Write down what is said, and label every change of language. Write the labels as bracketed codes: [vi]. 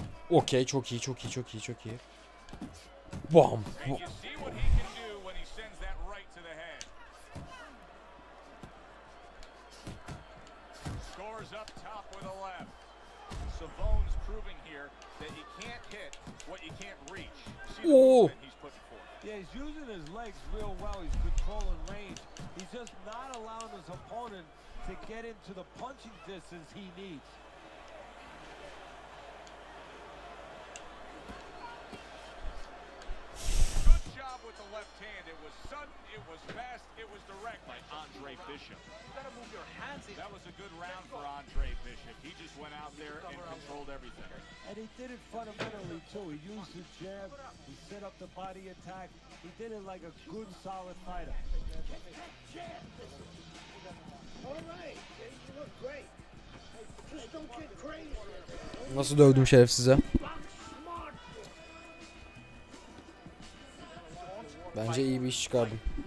[tr] Okay, çok iyi, çok iyi, çok iyi, çok iyi. Bom. [en] And you see what he can do when he sends that right to the head. Scores up top with a left. Savone's proving here that you can't hit what you can't reach. See the movement he's putting forth. Yeah, he's using his legs real well. He's controlling range. He's just not allowing his opponent to get into the punching distance he needs. Good job with the left hand. It was sudden, it was fast, it was direct by Andre Bishop. You gotta move your hands in. That was a good round for Andre Bishop. He just went out there and controlled everything. And he did it fundamentally, too. He used his jab. He set up the body attack. He did it like a good, solid fighter. All right, you look great. Just don't get crazy. [tr] Nasıl dövdüm şerefsize? Bence iyi bir iş çıkardım.